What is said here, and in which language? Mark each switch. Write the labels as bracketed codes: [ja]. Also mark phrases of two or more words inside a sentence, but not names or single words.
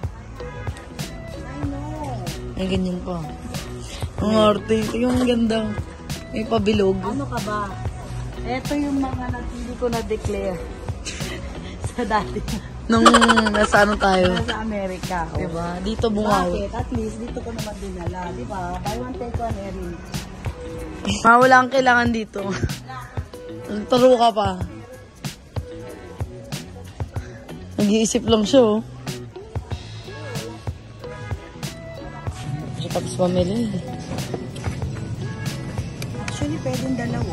[tl] Ay, ganyan pa. Ang arte. Yung ganda. May pabilog. Ano ka ba? Ito yung mga hindi ko na-declare sa dati. Nung nasa ano tayo. Sa Amerika. Oh. Diba? Dito bungaw. Bakit? At least dito ko naman dinala. Diba? [en] Buy one, take one, Erin. [tl] Wala kang kailangan dito. Taro ka pa. Nag-iisip lang siya, oh. Siya tapos pamili. Actually, pwedeng dalawa.